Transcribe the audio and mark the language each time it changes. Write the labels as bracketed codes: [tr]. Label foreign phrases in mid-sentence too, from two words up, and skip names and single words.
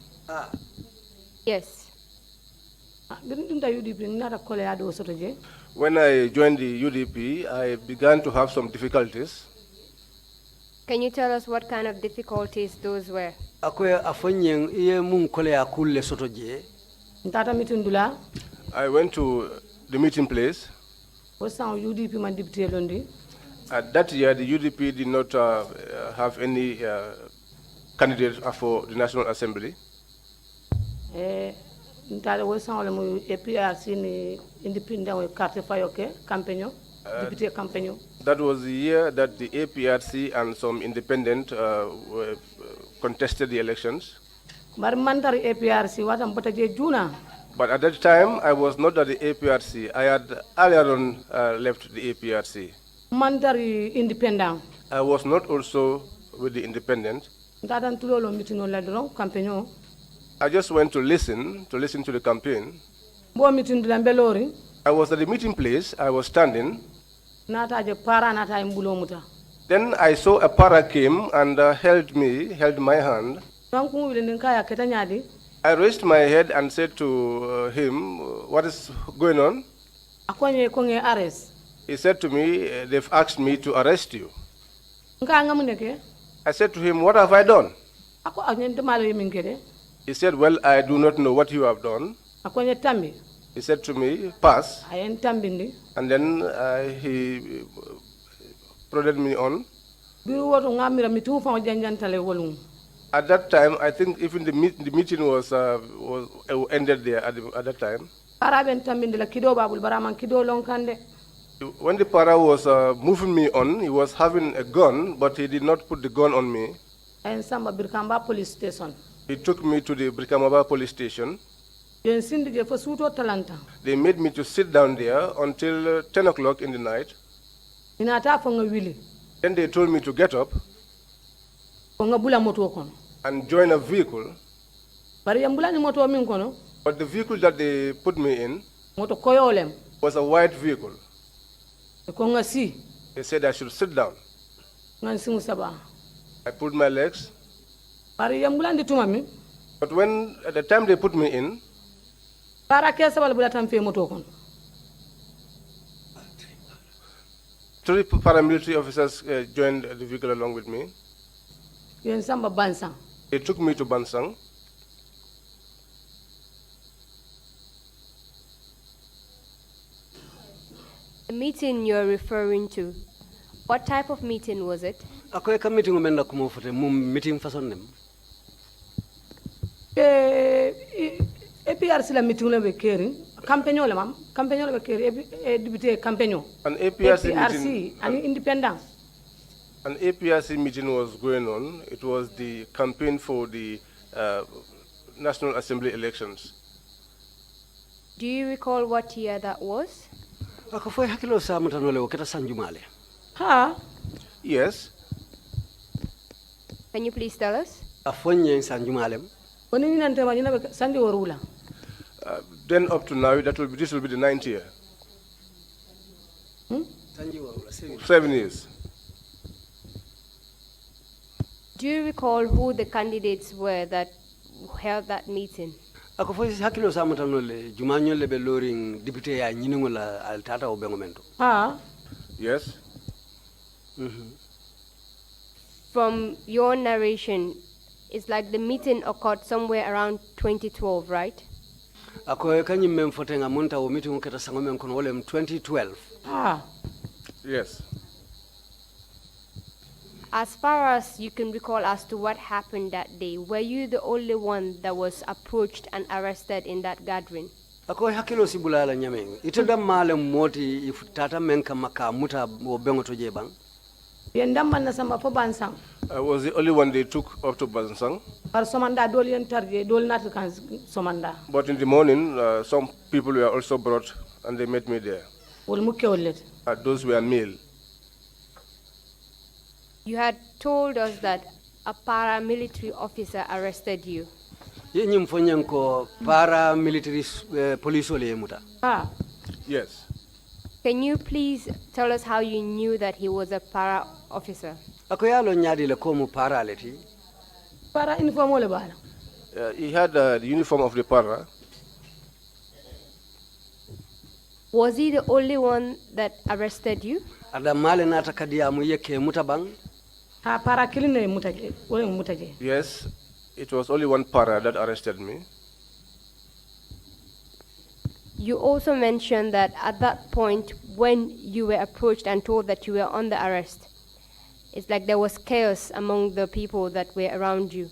[en] Yes. [man] Birin dunta UDP nata kole ado soto je. [en] When I joined the UDP, I began to have some difficulties. Can you tell us what kind of difficulties those were? [man] ako afonyeng iye mun kole akulle soto je Ntata meeting dula. [en] I went to the meeting place. [man] Wasan UDP man député londi. [en] At that year, the UDP did not have any candidate for the National Assembly. [man] Ntata wasan wala mu APRC ni independent we carte fayoke campaign député campaign. [en] That was the year that the APRC and some independent contested the elections. [man] Bar mandar APRC watam bota je juna. [en] But at that time, I was not at the APRC. I had earlier on left the APRC. [man] Mandar independent. [en] I was not also with the independent. [man] Ntata ntulolo meeting no la dron campaign. [en] I just went to listen to the campaign. [man] Bo meeting dula mbelori. [en] I was at the meeting place. I was standing. [man] Nata je para nata imbulo muta. [en] Then I saw a para came and held my hand. [man] Donc mu wile nkaya keta nyadi. [en] I raised my head and said to him, "What is going on?" [man] Akonye konge arrest. [en] He said to me, "They've asked me to arrest you." [man] Nka ngamuneke. [en] I said to him, "What have I done?" [man] Ako anyente malo yiminkede. [en] He said, "Well, I do not know what you have done." [man] Akonye tambi. [en] He said to me, "Pass." [man] Ayen tambindi. [en] And then he prodded me on. [man] Biru woto ngamira mitu fa janjantale wolum. [en] At that time, I think even the meeting was ended there at that time. [man] Para ben tambindi la kido babul baraman kido lonkande. [en] When the para was moving me on, he was having a gun, but he did not put the gun on me. [man] Ayen samba Birkamba [en] police station. He took me to the Brikamaba police station. [man] Yen sindige fo suto talanta. [en] They made me to sit down there until 10 o'clock in the night. [man] Inata fo nga wili. [en] Then they told me to get up [man] Fo nga bula moto kono. [en] and join a vehicle. [man] Bari yambula ni moto min kono. [en] But the vehicle that they put me in [man] Moto koyolem. [en] was a white vehicle. [man] Ko nga si. [en] They said I should sit down. [man] Ngan singu saba. [en] I pulled my legs. [man] Bari yambula ndi tuma mi. [en] But when, at the time they put me in, [man] Para ke sabal bula tam fe moto kono. [en] 3 paramilitary officers joined the vehicle along with me. [man] Yen samba bansang. [en] They took me to Bansang. The meeting you're referring to, what type of meeting was it? [man] ako ka meeting men na kumo fote mum meeting façon nem APRC la meeting le be keri. Campaign le mam. Campaign le be keri. Député campaign. [en] An APRC APRC meeting. and independent. An APRC meeting was going on. It was the campaign for the National Assembly elections. Do you recall what year that was? [man] ako foy hakilo samutanole o keta sanjumale Ha? [en] Yes. Can you please tell us? [man] a fonye sanjumalem Woni ni nante ma nyina be sandi worula. [en] Then up to now, this will be the 9th year. [man] sanji warula [en] 7 years. Do you recall who the candidates were that held that meeting? [man] ako foy hakilo samutanole jumanyolle be loring député ya nyingola al tata o bengomento Ha? [en] Yes. From your narration, it's like the meeting occurred somewhere around 2012, right? [man] ako kanyim mem fotenga munta o meeting keta sangomen kono wolem 2012 Ha? [en] Yes. As far as you can recall as to what happened that day, were you the only one that was approached and arrested in that gathering? [man] ako hakilo sibulala nyameng itenda male moti if tata men kamaka muta o bengoto je bang Yen damman na samba fo bansang. [en] I was the only one they took up to Bansang. [man] Par somanda dol yen tarje dol nat kan somanda. [en] But in the morning, some people were also brought and they met me there. [man] Wol mu kewlet. [en] Those were male. You had told us that a paramilitary officer arrested you. [man] ye nyim fonyen ko [en] para military police [man] ole muta Ha? [en] Yes. Can you please tell us how you knew that he was a para officer? [man] ako yalo nyaadi le ko mu para leti [en] Para uniform [man] wala bala. [en] He had the uniform of the para. Was he the only one that arrested you? [man] ada male nata kadiya mu yeke muta bang Ha para kiline mutaje. Wala mutaje. [en] Yes, it was only one para that arrested me. You also mentioned that at that point, when you were approached and told that you were under arrest, it's like there was chaos among the people that were around you.